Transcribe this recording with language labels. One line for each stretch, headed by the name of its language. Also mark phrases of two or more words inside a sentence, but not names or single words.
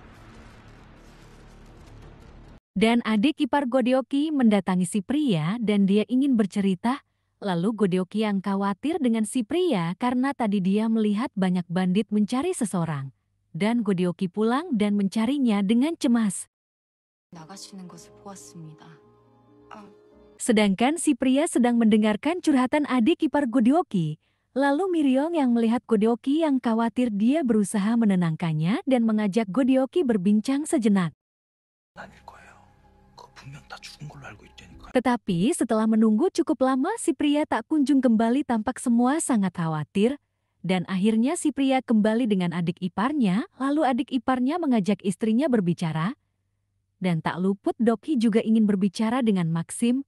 Indonesian: Dan adik ipar Godeoki mendatangi si pria dan dia ingin bercerita. Lalu Godeoki yang khawatir dengan si pria karena tadi dia melihat banyak bandit mencari seseorang. Dan Godeoki pulang dan mencarinya dengan cemas.
Korean: 나가시는 것을 보았습니다.
Indonesian: Sedangkan si pria sedang mendengarkan curhatan adik ipar Godeoki. Lalu Miryong yang melihat Godeoki yang khawatir, dia berusaha menenangkannya dan mengajak Godeoki berbincang sejenak.
Korean: 아닐 거예요. 그거 분명 다 죽은 걸로 알고 있다니까요.
Indonesian: Tetapi setelah menunggu cukup lama, si pria tak kunjung kembali, tampak semua sangat khawatir. Dan akhirnya si pria kembali dengan adik iparnya, lalu adik iparnya mengajak istrinya berbicara. Dan tak luput Doki juga ingin berbicara dengan Maxim.